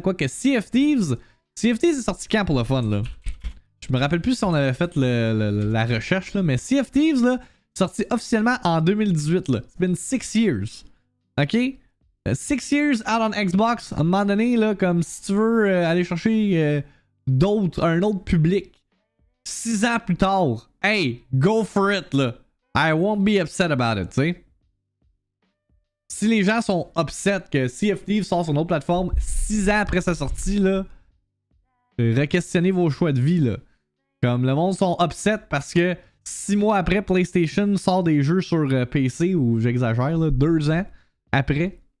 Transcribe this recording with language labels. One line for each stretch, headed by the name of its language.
French: Quoique Sea of Thieves est sorti quand pour le fun, là? Je me rappelle plus si on avait fait la recherche, là, mais Sea of Thieves, là, sorti officiellement en 2018.
English: Là. It's been 6 years. OK? 6 years out on Xbox.
French: À un moment donné, là, comme si tu veux aller chercher un autre public. 6 ans plus tard. Hey,
English: go for it,
French: là.
English: I won't be upset about it,
French: tu sais. Si les gens sont upset que Sea of Thieves sort sur une autre plateforme 6 ans après sa sortie, là, re-questionnez vos choix de vie, là. Comme le monde sont upset parce que 6 mois après, PlayStation sort des jeux sur PC, ou j'exagère, là, 2 ans après.